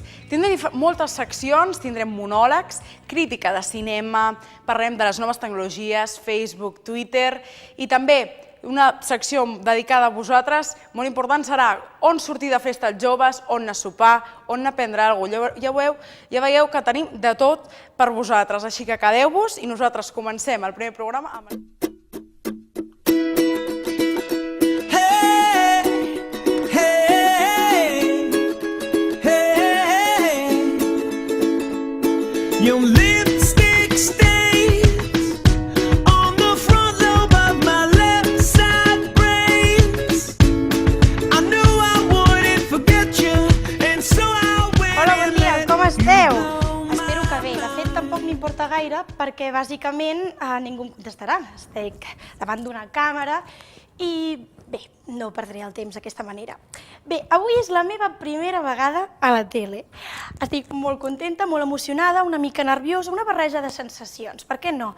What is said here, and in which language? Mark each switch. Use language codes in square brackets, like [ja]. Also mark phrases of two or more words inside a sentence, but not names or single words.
[ca] Tindrem moltes seccions, tindrem monòlegs, crítica de cinema, parlarem de les noves tecnologies, Facebook, Twitter, i també una secció dedicada a vosaltres, molt important, serà on sortir de festa els joves, on anar a sopar, on anar a prendre alguna cosa. Ja veieu que tenim de tot per vosaltres, així que quedeu-vos i nosaltres comencem el primer programa amb... [en] Your lipstick stains on the front lobe of my left side brains. I knew I wouldn't forget you, and so I went. [ca] Hola, bon dia, com esteu? Espero que bé. De fet, tampoc m'importa gaire perquè bàsicament ningú em contestarà. Estic davant d'una càmera i bé, no perdré el temps d'aquesta manera. Bé, avui és la meva primera vegada a la tele. Estic molt contenta, molt emocionada, una mica nerviosa, una barreja de sensacions, per què no?